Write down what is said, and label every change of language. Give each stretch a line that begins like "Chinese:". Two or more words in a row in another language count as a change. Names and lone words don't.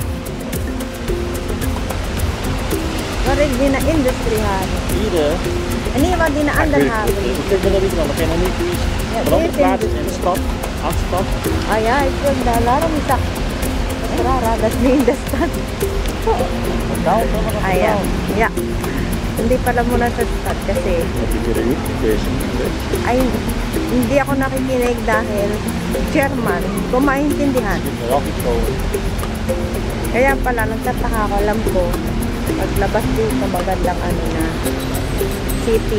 Dutch: Waar is die industriehaven? Hier, En niet waar die andere haven is. ik ben er niet van, ik ben nog niet geweest. Ja, Van andere dit plaatsen is- in de stad, aan de stad. Ah ja, ik wil daar. Daarom is dat. Dat is raar, hè? Dat is niet in de stad. Ah ja, ja.
Filipino: Hindi pala muna sa stad kasi ay hindi ako nakikinig dahil German, ko maintindihan. Kaya pala nagtataka ako, alam ko paglabas dito magandang ano na city.